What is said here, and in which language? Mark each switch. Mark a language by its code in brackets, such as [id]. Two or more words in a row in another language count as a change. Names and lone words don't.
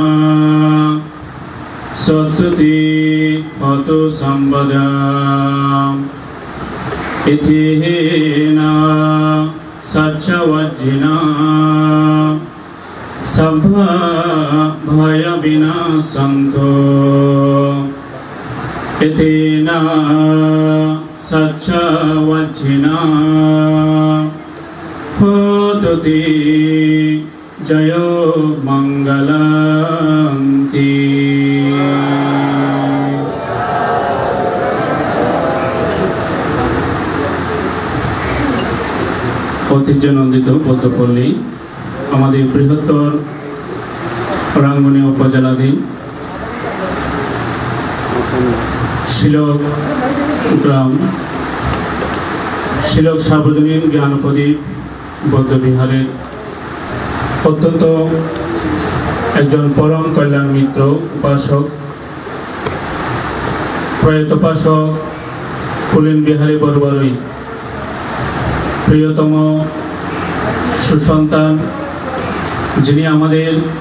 [pi] सत्तुति हतो संवदा एतेना सच्चवच्छिना सभा भय विनाशन्तो एतेना सच्चवच्छिना होतु ते जयो मंगलन्ति। [bn] ঐতিহ্যনন্দিত পদ্মপল্লী আমাদের বৃহত্তর রাঙ্গুনি উপজেলাধীন শিলক গ্রাম শিলক সার্বজনীন জ্ঞানপ্রদীপ বৌদ্ধবিহারের অত্যন্ত একজন পরম কল্যাণ মিত্র উপাসক প্রয়াত উপাসক ফুলেন বিহারী বরবরই প্রিয়তম সুসন্তান, যিনি আমাদের